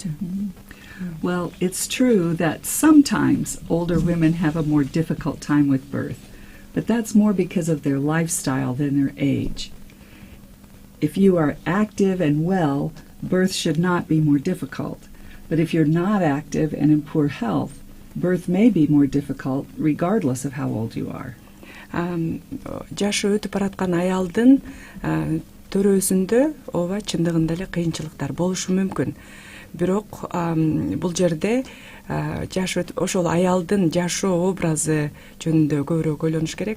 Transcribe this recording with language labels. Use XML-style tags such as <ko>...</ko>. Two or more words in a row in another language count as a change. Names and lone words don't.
<en>Well, it's true that sometimes older women have a more difficult time with birth, but that's more because of their lifestyle than their age. If you are active and well, birth should not be more difficult. But if you're not active and in poor health, birth may be more difficult regardless of how old you are.</en> <ky>Жашы өтүп бараткан аялдын төрөөсүндө ооба чындыгында эле кыйынчылыктар болушу мүмкүн. Бирок бул жерде жашы ошол аялдын жашоо образы жөнүндө көбүрөөк ойлонуш керек.</ky>